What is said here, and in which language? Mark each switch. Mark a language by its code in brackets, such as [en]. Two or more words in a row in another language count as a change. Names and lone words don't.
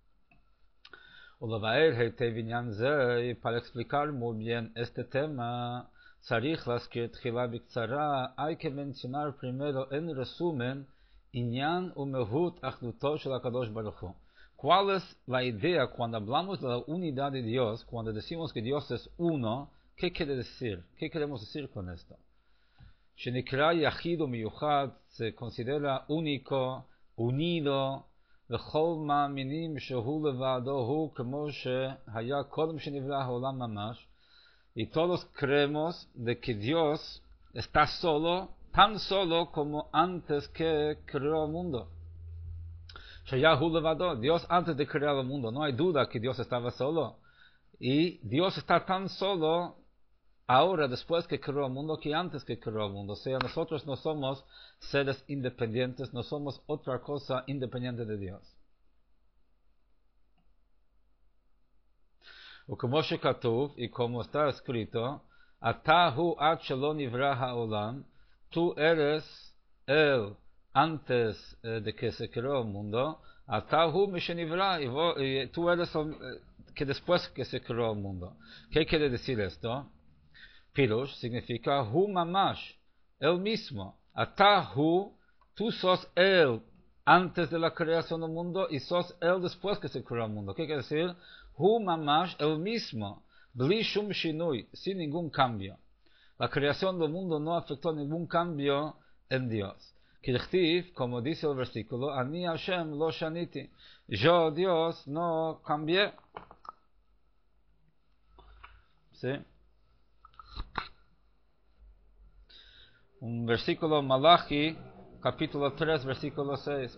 [es] Y para explicar muy bien este tema, hay que mencionar primero en resumen [he] ענין ומהות אחדותו של הקדוש ברוך הוא. [es] ¿Cuál es la idea cuando hablamos de la unidad de Dios, cuando decimos que Dios es uno? ¿Qué quiere decir? ¿Qué queremos decir con esto? [he] שנקרא יחיד ומיוחד [es] se considera único, unido, [he] וכל מאמינים שהוא לבדו הוא כמו שהיה קודם שנברא העולם ממש. [es] Y todos creemos de que Dios está solo, tan solo como antes que creó el mundo. [he] שהוא לבדו, [es] Dios antes de crear el mundo, no hay duda que Dios estaba solo. Y Dios está tan solo ahora, después que creó el mundo, que antes que creó el mundo. O sea, nosotros no somos seres independientes, no somos otra cosa independiente de Dios. [he] וכמו שכתוב, [es] y como está escrito, [he] אתה הוא עד שלא נברא העולם, [es] tú eres él antes de que se creó el mundo, [he] אתה הוא משנברא, [es] y tú eres que después que se creó el mundo. ¿Qué quiere decir esto? Pirush significa [he] הוא ממש, [es] él mismo. [he] אתה הוא, [es] tú sos él antes de la creación del mundo y sos él después que se creó el mundo. ¿Qué quiere decir? [he] הוא ממש, [es] el mismo, [he] בלי שום שינוי, [es] sin ningún cambio. La creación del mundo no afectó ningún cambio en Dios. Kirchtiv, como dice el versículo, [he] אני ה' לא שניתי, [es] yo Dios no cambié. ¿Sí? Un versículo Malachi, capítulo 3, versículo 6.